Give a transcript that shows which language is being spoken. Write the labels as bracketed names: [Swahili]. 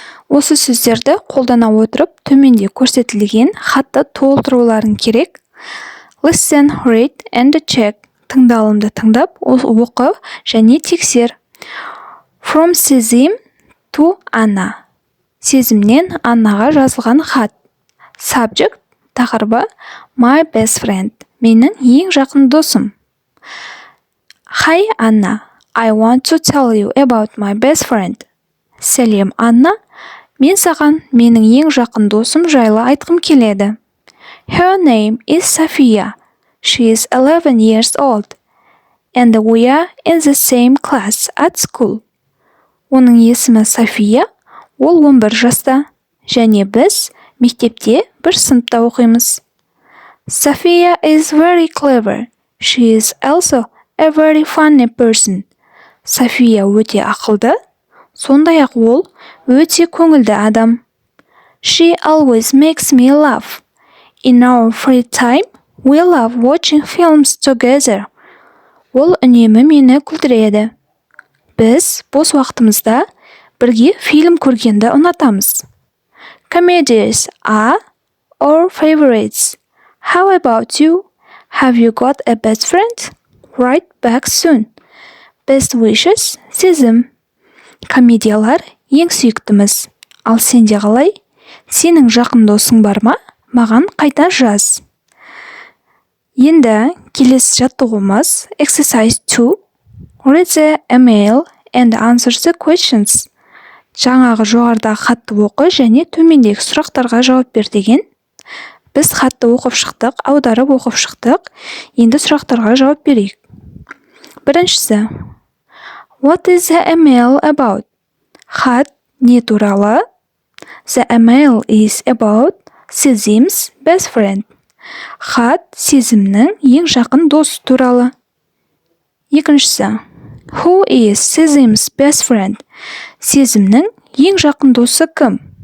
[Kazakh] Осы сөздерді қолдана отырып, төменде көрсетілген хатты толтыруларың керек. [English] Listen, read and check. [Kazakh] Тыңдалымды тыңдап, оқы және тексер. [English] From Sezim to Anna. [Kazakh] Сезімнен Аннаға жазылған хат. [English] Subject [Kazakh] тақырыбы [English] My best friend. [Kazakh] Менің ең жақын досым. [English] Hi Anna, I want to tell you about my best friend. [Kazakh] Сәлем Анна, мен саған менің ең жақын досым жайлы айтқым келеді. [English] Her name is Sophia. She is 11 years old. And we are in the same class at school. [Kazakh] Оның есімі София, ол 11 жаста, және біз мектепте бір сыныпта оқимыз. [English] Sophia is very clever. She is also a very funny person. [Kazakh] София өте ақылды, сондай-ақ ол өте көңілді адам. [English] She always makes me laugh. In our free time, we love watching films together. [Kazakh] Ол үнемі мені күлдіреді. Біз бос уақытымызда бірге фильм көргенді ұнатамыз. [English] Comedies are our favorites. How about you? Have you got a best friend? Write back soon. Best wishes, сезім. [Kazakh] Комедиялар ең сүйіктіміз. Ал сенде қалай? Сенің жақын досың бар ма? Маған қайта жаз. Енді келесі жаттығуымыз [English] Exercise 2. Read the email and answer the questions. [Kazakh] Жаңағы жоғарыдағы хатты оқы және төмендегі сұрақтарға жауап бер деген. Біз хатты оқып шықтық, аударып оқып шықтық. Енді сұрақтарға жауап берейік. Біріншісі. [English] What is the email about? [Kazakh] Хат не туралы? [English] The email is about Сезім's best friend. [Kazakh] Хат Сезімнің ең жақын досы туралы. Екіншісі. [English] Who is Сезім's best friend? [Kazakh] Сезімнің ең жақын досы кім?